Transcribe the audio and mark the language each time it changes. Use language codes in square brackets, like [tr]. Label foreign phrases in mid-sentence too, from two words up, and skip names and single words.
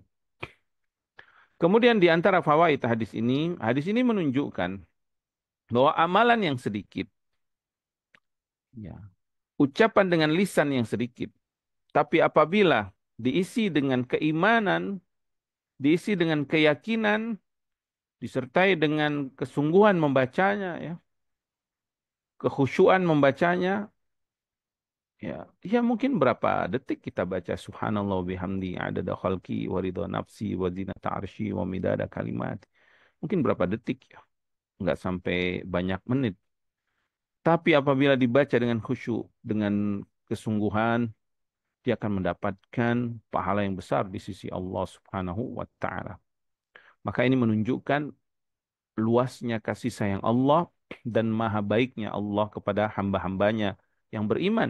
[id] Kemudian di antara fawaid hadis ini menunjukkan bahwa amalan yang sedikit, ya, ucapan dengan lisan yang sedikit, tapi apabila diisi dengan keimanan, diisi dengan keyakinan, disertai dengan kesungguhan membacanya, ya, kekhusyuan membacanya, ya, ya mungkin berapa detik kita baca [ar] سبحان الله بحمده عدد خلقه ورضا نفسه وزنة عرشه ومداد كلماته. [id] Mungkin berapa detik ya, nggak sampai banyak menit. Tapi apabila dibaca dengan khusyuk, dengan kesungguhan, dia akan mendapatkan pahala yang besar di sisi [ar] الله سبحانه وتعالى. [id] Maka ini menunjukkan luasnya kasih sayang Allah dan maha baiknya Allah kepada hamba-hambanya yang beriman.